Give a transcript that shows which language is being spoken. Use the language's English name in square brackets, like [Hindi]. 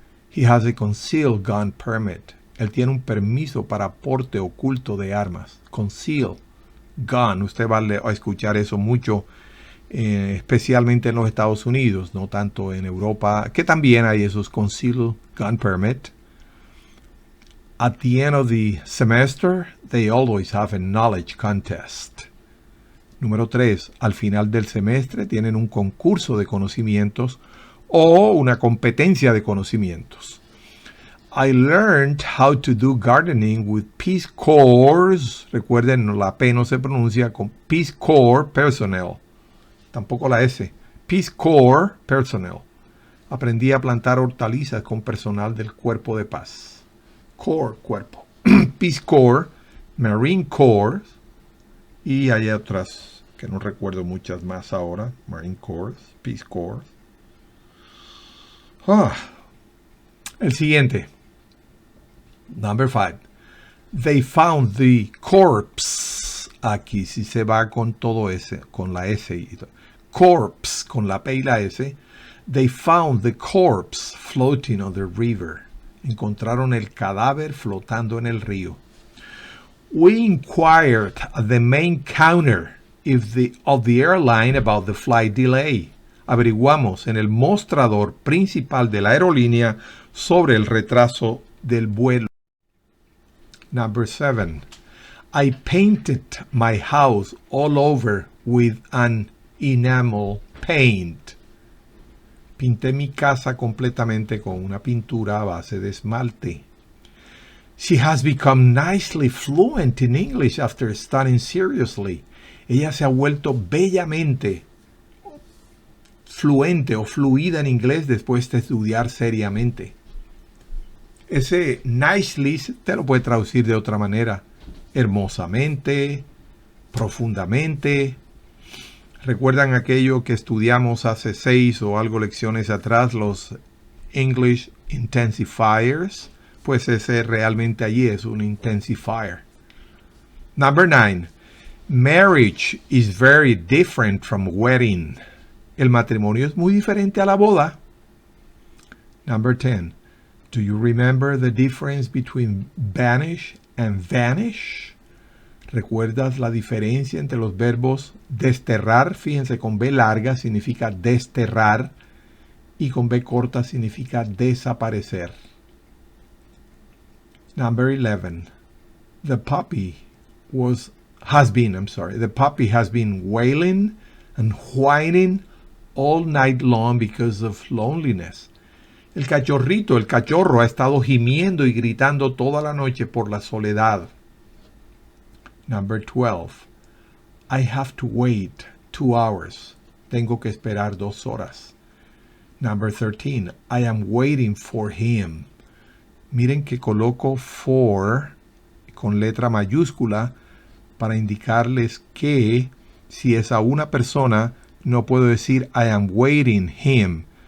[English] He has a concealed gun permit. [Spanish] Él tiene un permiso para porte oculto de armas. Concealed gun. Usted va a escuchar eso mucho, especialmente en los Estados Unidos, no tanto en Europa, que también hay esos concealed gun permit. [English] At the end of the semester, they always have a knowledge contest. [Spanish] Número 3. Al final del semestre tienen un concurso de conocimientos o una competencia de conocimientos. [English] I learned how to do gardening with Peace Corps. [Spanish] Recuerden, la P no se pronuncia con Peace Corps personnel. Tampoco la S. Peace Corps personnel. Aprendí a plantar hortalizas con personal del Cuerpo de Paz. Corps, cuerpo. Peace Corps, Marine Corps, y hay otras que no recuerdo muchas más ahora. [English] Marine Corps, Peace Corps. [Spanish] El siguiente. [English] Number 5. They found the corpse. [Spanish] Aquí sí se va con todo S, con la S. Corpse, con la P y la S. [English] They found the corpse floating on the river. [Spanish] Encontraron el cadáver flotando en el río. [English] We inquired at the main counter of the airline about the flight delay. [Spanish] Averiguamos en el mostrador principal de la aerolínea sobre el retraso del vuelo. [English] Number 7. I painted my house all over with an enamel paint. [Spanish] Pinté mi casa completamente con una pintura a base de esmalte. [English] She has become nicely fluent in English after studying seriously. [Spanish] Ella se ha vuelto bellamente fluente o fluida en inglés después de estudiar seriamente. Ese nicely te lo puede traducir de otra manera. Hermosamente, profundamente. ¿Recuerdan aquello que estudiamos hace 6 o algo lecciones atrás, los English intensifiers? Pues ese realmente allí es un intensifier. [English] Number 9. Marriage is very different from wedding. [Spanish] El matrimonio es muy diferente a la boda. [English] Number 10. Do you remember the difference between banish and vanish? [Spanish] ¿Recuerdas la diferencia entre los verbos desterrar? Fíjense, con B larga significa desterrar y con B corta significa desaparecer. [English] Number 11. The puppy has been wailing and whining all night long because of loneliness. [Spanish] El cachorro ha estado gimiendo y gritando toda la noche por la soledad. [English] Number 12. I have to wait 2 hours. [Spanish] Tengo que esperar 2 horas. [English] Number 13. I am waiting for him. [Spanish] Miren que coloco for con letra mayúscula para indicarles que si es a una persona no puedo decir [English] I am waiting him.